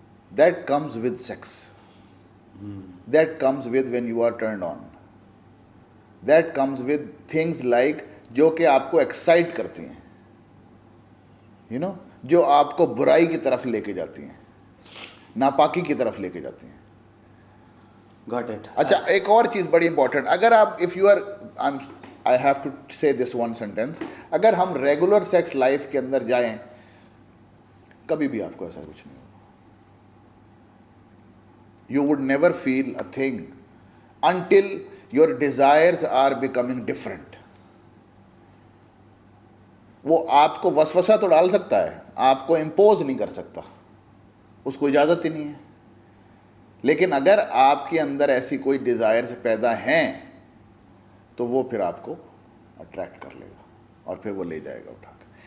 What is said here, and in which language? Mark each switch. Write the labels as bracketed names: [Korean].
[Urdu] That comes with sex, that comes with when you are turned on, that comes with things like جو کہ آپ کو excite کرتی ہیں, یو نو, جو آپ کو برائی کی طرف لے کے جاتی ہیں, ناپاکی کی طرف لے کے جاتی ہیں. [English] Got it. [Urdu] اچھا, ایک اور چیز بڑی امپورٹنٹ, اگر آپ if you are I have to سے دس ون سینٹینس, اگر ہم ریگولر سیکس لائف کے اندر جائیں کبھی بھی آپ کو ایسا کچھ نہیں ہوگا. [English] You would never feel a thing until your desires are becoming different. [Urdu] وہ آپ کو وسوسہ تو ڈال سکتا ہے, آپ کو امپوز نہیں کر سکتا, اس کو اجازت ہی نہیں ہے. لیکن اگر آپ کے اندر ایسی کوئی ڈیزائرز پیدا ہیں تو وہ پھر آپ کو اٹریکٹ کر لے گا اور پھر وہ لے جائے گا اٹھا کے.